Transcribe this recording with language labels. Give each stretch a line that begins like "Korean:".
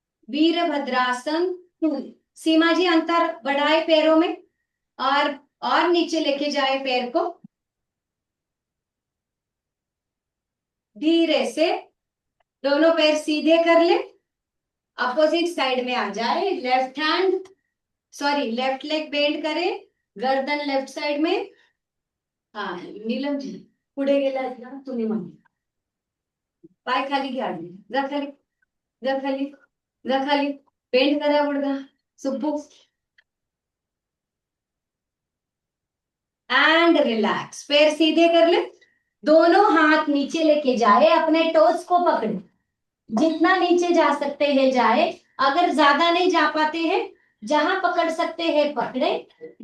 Hindi: वीरभद्रासन। सीमा जी अंतर बढ़ाए पैरों में, और नीचे लेके जाए पैर को धीरे से। दोनों पैर सीधे कर ले, अपोजिट साइड में आ जाए। Left hand, sorry left leg bend करे, गर्दन लेफ्ट साइड में।
Marathi: हाँ नीलम जी पुढे गेला ना तुम्ही म्हणून पाय खाली घ्या, जा खाली, जा खाली, जा खाली, बेंड करा गुडघा।
Hindi: सुब्बू एंड रिलैक्स, पैर सीधे कर ले, दोनों हाथ नीचे लेके जाए, अपने टोस को पकड़े, जितना नीचे जा सकते हैं जाए। अगर ज्यादा नहीं जा पाते हैं, जहां पकड़ सकते हैं पकड़े।